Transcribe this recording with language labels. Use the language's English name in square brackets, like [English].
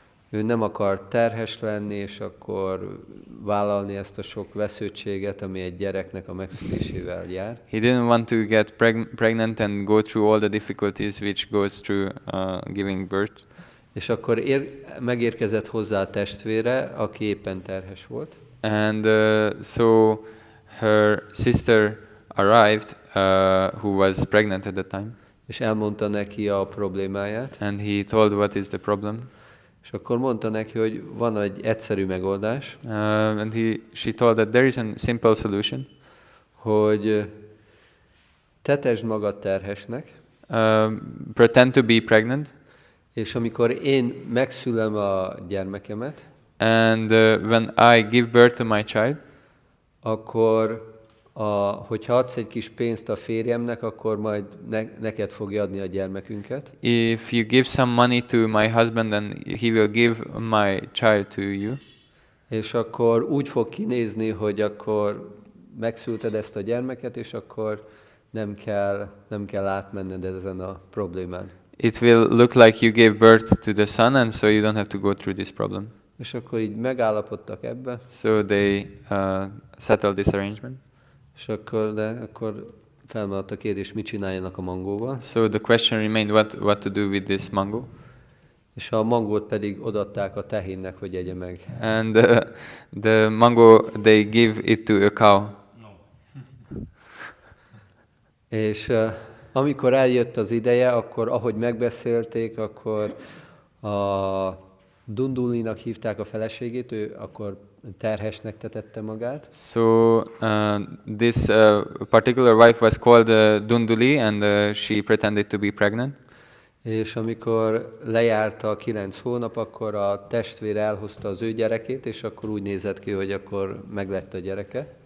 [Hungarian] Ő nem akar terhes lenni, és akkor vállalni ezt a sok vesződtséget, ami egy gyereknek a megszülésével jár. [English] He didn't want to get pregnant and go through all the difficulties which goes through giving birth. [Hungarian] És akkor megérkezett hozzá a testvére, aki éppen terhes volt, [English] And so her sister arrived, who was pregnant at the time. [Hungarian] és elmondta neki a problémáját, [English] and he told what is the problem. [Hungarian] és akkor mondta neki, hogy van egy egyszerű megoldás, [English] And she told that there is a simple solution. [Hungarian] hogy tetesd magad terhesnek, [English] Pretend to be pregnant, [Hungarian] és amikor én megszülem a gyermekemet, [English] and when I give birth to my child, [Hungarian] akkor hogyha adsz egy kis pénzt a férjemnek, akkor majd neked fogja adni a gyermekünket. [English] if you give some money to my husband, then he will give my child to you. [Hungarian] És akkor úgy fog kinézni, hogy akkor megszülted ezt a gyermeket, és akkor nem kell átmenned ezen a problémán. [English] It will look like you gave birth to the son, and so you don't have to go through this problem. [Hungarian] És akkor így megállapodtak ebbe, [English] So they settled this arrangement. [Hungarian] és akkor felmaradt a kérdés, mit csináljanak a mangóval. [English] So the question remained what to do with this mango. [Hungarian] És a mangót pedig odaadták a tehénnek, hogy egye meg. [English] And the mango, they give it to a cow. [Hungarian] És amikor eljött az ideje, akkor ahogy megbeszélték, akkor a Dundulinak hívták a feleségét, ő akkor terhesnek tetette magát. [English] So this particular wife was called Dunduli, and she pretended to be pregnant. [Hungarian] És amikor lejárt a 9 hónap, akkor a testvér elhozta az ő gyerekét, és akkor úgy nézett ki, hogy akkor meglett a gyereke.